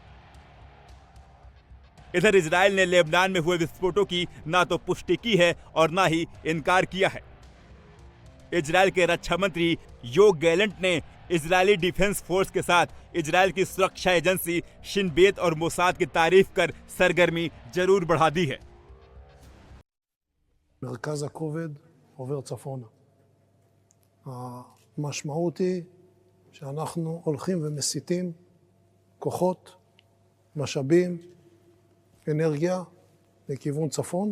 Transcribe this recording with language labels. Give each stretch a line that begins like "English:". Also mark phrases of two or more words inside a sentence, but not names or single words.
Hindi: इधर इजराइल ने लेबनान में हुए विस्फोटों की ना तो पुष्टि की है और ना ही इनकार किया है। इजराइल के रक्षा मंत्री योव गैलेंट ने इजरायली डिफेंस फोर्स के साथ इजराइल की सुरक्षा एजेंसी शिन बेत और मोसाद की तारीफ कर सरगर्मी जरूर बढ़ा दी है।
Hebrew: מרכז הכובד עובר צפונה. המשמעות היא שאנחנו הולכים ומסיטים כוחות, משאבים, אנרגיה לכיוון צפון.